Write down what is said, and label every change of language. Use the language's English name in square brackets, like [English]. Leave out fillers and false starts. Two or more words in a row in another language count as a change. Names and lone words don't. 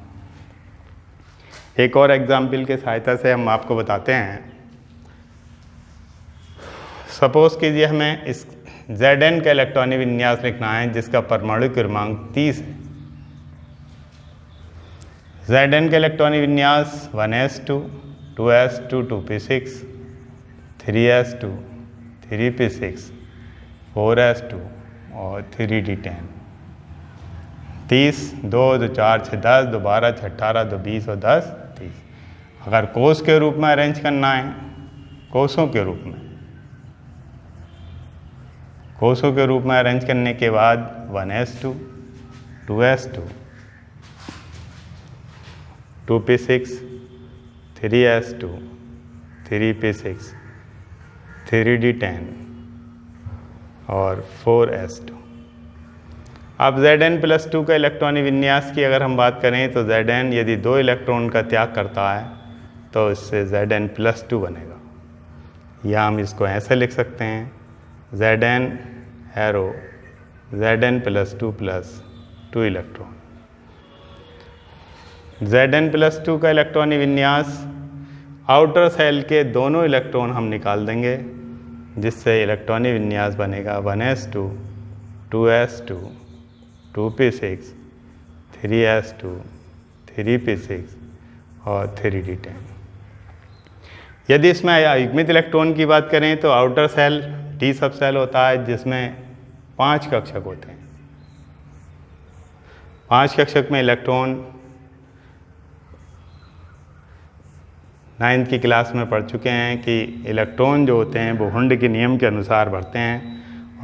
[Hindi] एक और एग्जाम्पल के सहायता से हम आपको बताते हैं। सपोज कीजिए हमें इस Zn का इलेक्ट्रॉनिक विन्यास लिखना है जिसका परमाणु क्रमांक 30 है। Zn का इलेक्ट्रॉनिक विन्यास 1s2, 2s2, 2p6, 3s2, 3p6, 4s2 और 3d10। 30, 2 2 4 6 10, 2 12 6 18, 2 20 और 10 30। अगर कोस के रूप में अरेंज करना है, कोसों के रूप में, कोसों के रूप में अरेंज करने के बाद 1s2, 2s2, 2p6, 3s2, 3p6, 3d10 और 4s2। अब Zn+2 का इलेक्ट्रॉनिक विन्यास की अगर हम बात करें तो Zn यदि 2 इलेक्ट्रॉन का त्याग करता है तो इससे Zn+2 बनेगा, या हम इसको ऐसे लिख सकते हैं Zn एरो Zn+2 प्लस 2 इलेक्ट्रॉन। Zn+2 का इलेक्ट्रॉनिक विन्यास, [English] outer shell [Hindi] के दोनों इलेक्ट्रॉन हम निकाल देंगे, जिससे इलेक्ट्रॉनिक विन्यास बनेगा 1s2, 2s2, 2p6, 3s2, 3p6 और 3d10। यदि इसमें युग्मित इलेक्ट्रॉन की बात करें तो [English] outer shell d sub shell [Hindi] होता है जिसमें 5 कक्षक होते हैं। 5 कक्षक में इलेक्ट्रॉन 9th की क्लास में पढ़ चुके हैं कि इलेक्ट्रॉन जो होते हैं वो हुंड के नियम के अनुसार बढ़ते हैं।